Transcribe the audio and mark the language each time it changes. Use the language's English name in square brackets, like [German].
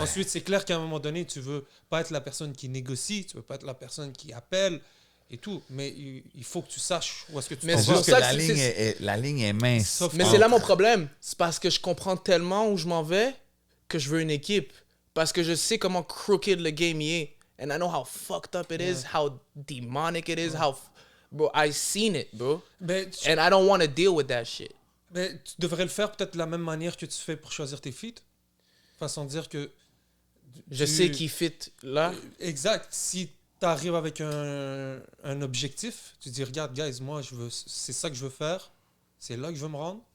[French] Ensuite, c'est clair qu'à un moment donné, tu veux pas être la personne qui négocie, tu veux pas être la personne qui appelle et tout, mais il faut que tu saches où est-ce que tu t'en vas. C'est juste que la ligne est mince. Mais c'est là mon problème. C'est parce que je comprends tellement où je m'en vais que je veux une équipe. Parce que je sais comment crooked le game y est. [English] And I know how fucked up it is, how demonic it is, how... Bro, I've seen it, bro. And I don't want to deal with that shit. [French] Mais tu devrais le faire peut-être de la même manière que tu fais pour choisir tes feats. Façon de dire que... Je sais qui fit là. Exact. Si tu arrives avec un objectif, tu dis, regarde, guys, moi, c'est ça que je veux faire. C'est là que je veux me rendre.